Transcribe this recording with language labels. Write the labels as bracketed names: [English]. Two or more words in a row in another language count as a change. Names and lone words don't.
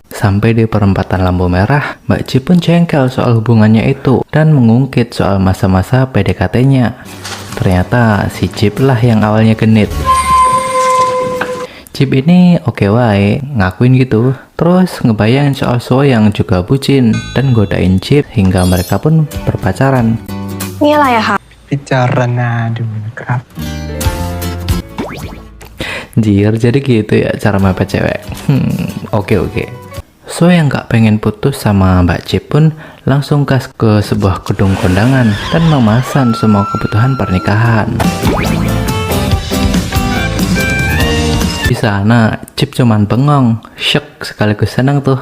[Indonesian] Sampai di perempatan lampu merah, Mbak Cip pun jengkel soal hubungannya itu dan mengungkit soal masa-masa PDKT-nya. Ternyata si Cip lah yang awalnya genit. Cip ini oke wae, ngakuin gitu. Terus ngebayangin soal Soa yang juga bucin dan godain Cip hingga mereka pun berpacaran. [Thai] นี่อะไรอะคะ พิจารณาดูนะครับ [Indonesian] Jir, jadi gitu ya cara mepet cewek. Oke. So yang gak pengen putus sama Mbak Cip pun langsung gas ke sebuah gedung kondangan dan memesan semua kebutuhan pernikahan. Di sana Cip cuman bengong, syok sekaligus senang tuh.